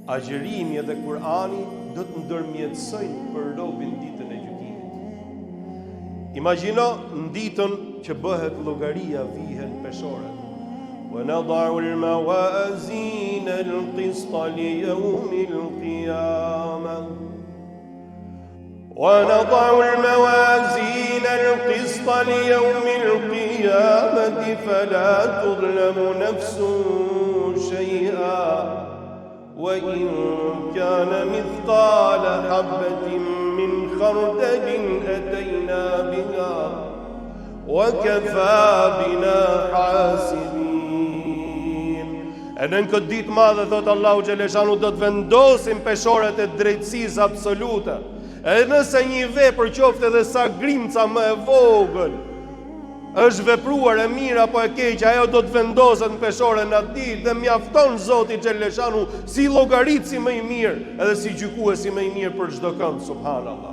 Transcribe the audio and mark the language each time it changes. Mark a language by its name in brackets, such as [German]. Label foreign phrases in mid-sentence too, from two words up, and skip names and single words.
[Albanian] agjerimi edhe Kurani do të ndërmjetësojnë për robin ditën e gjykimit. Imagjino në ditën që bëhet llogaria vihen peshore. [Arabic] وَنَضَعُ الْمَوَازِينَ الْقِسْطَ لِيَوْمِ الْقِيَامَةِ وَنَضَعُ الْمَوَازِينَ الْقِسْطَ لِيَوْمِ الْقِيَامَةِ فَلَا تُظْلَمُ نَفْسٌ شَيْئًا وَإِنْ كَانَ مِثْقَالَ حَبَّةٍ مِّنْ خَرْدَلٍ أَتَيْنَا بِهَا وَكَفَى بِنَا حَاسِبِينَ. [Albanian] E në këtë ditë madhe, thotë Allahu Xheleshanu, do të vendosim peshoret e drejtësisë absolute. E nëse një vepër qoftë edhe sa grimca më e vogël është vepruar e mirë apo e keq, ajo do të vendoset në peshoren e atij dhe mjafton Zoti Xheleshanu si llogaritësi më i mirë edhe si gjykuesi më i mirë për çdo kënd, subhanallahu.